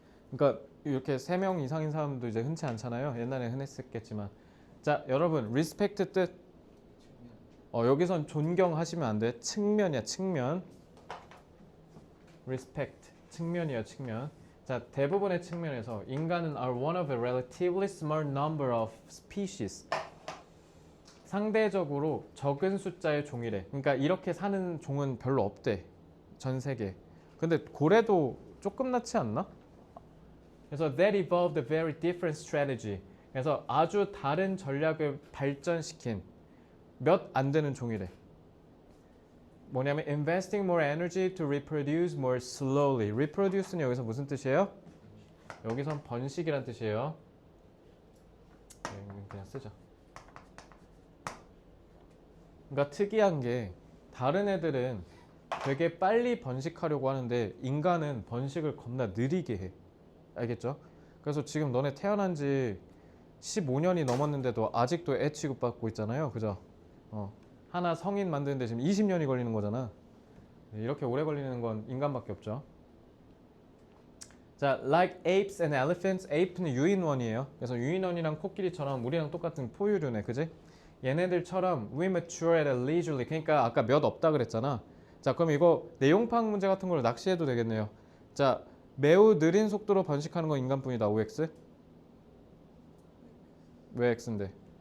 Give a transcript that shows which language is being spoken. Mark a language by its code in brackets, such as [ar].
[ko] 그러니까 이렇게 3명 이상인 사람도 이제 흔치 않잖아요. 옛날에 흔했겠지만. 자, 여러분, respect 뜻. 측면. 여기선 존경하시면 안 돼. 측면이야, 측면. respect, 측면이야, 측면. 자, 대부분의 측면에서 인간은 [en] are one of a relatively small number of species. [ko] 상대적으로 적은 숫자의 종이래. 그러니까 이렇게 사는 종은 별로 없대. 전 세계. 근데 고래도 조금 낫지 않나? 그래서 [en] that evolved a very different strategy. [ko] 그래서 아주 다른 전략을 발전시킨 몇 안 되는 종이래. 뭐냐면 [en] investing more energy to reproduce more slowly. [ko] reproduce는 여기서 무슨 뜻이에요? 여기선 번식이란 뜻이에요. 그냥 쓰자. 그러니까 특이한 게 다른 애들은 되게 빨리 번식하려고 하는데 인간은 번식을 겁나 느리게 해. 알겠죠? 그래서 지금 너네 태어난 지 15년이 넘었는데도 아직도 애 취급받고 있잖아요. 그죠? 하나 성인 만드는데 지금 20년이 걸리는 거잖아. 이렇게 오래 걸리는 건 인간밖에 없죠. [en] 자, like apes and elephants. [ko] ape는 유인원이에요. 그래서 유인원이랑 코끼리처럼 우리랑 똑같은 포유류네. 그지? 얘네들처럼 [en] we mature at a leisurely. [ko] 그러니까 아까 몇 없다 그랬잖아. 자, 그럼 이거 내용 파악 문제 같은 걸로 낚시해도 되겠네요. 자, 매우 느린 속도로 번식하는 건 인간뿐이다. OX. 왜 X인데?